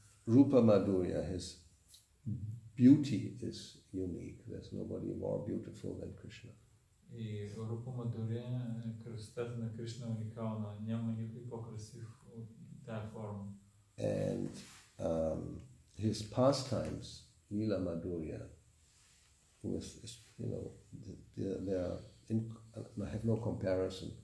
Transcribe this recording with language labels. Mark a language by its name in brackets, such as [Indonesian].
[English] Rupa Madhurya, his beauty is unique. There's nobody more beautiful than Krishna. [Bulgarian] И Рупа Мадурия, красотата на Кришна е уникална. Няма никой по-красив от тая форма. [English] And his pastimes, Lila Madhurya, they have no comparison.